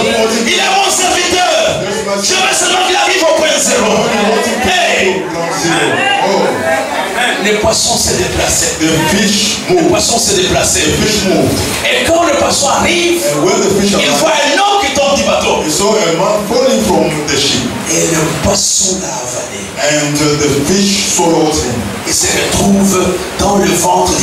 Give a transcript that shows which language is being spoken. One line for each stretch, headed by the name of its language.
French: Il est mon serviteur. Je veux seulement qu'il arrive au point zéro. Hey, Oh, le poisson s'est déplacé.
English: the fish
French: Le
English: move.
French: poisson s'est déplacé.
English: The fish moved.
French: Et quand le poisson arrive,
English: And when the fish
French: il
English: arrived,
French: voit un homme qui tombe du bateau.
English: he saw a man falling from the ship.
French: Et le poisson l'a avalé.
English: And the fish swallowed him.
French: Il se retrouve dans le ventre du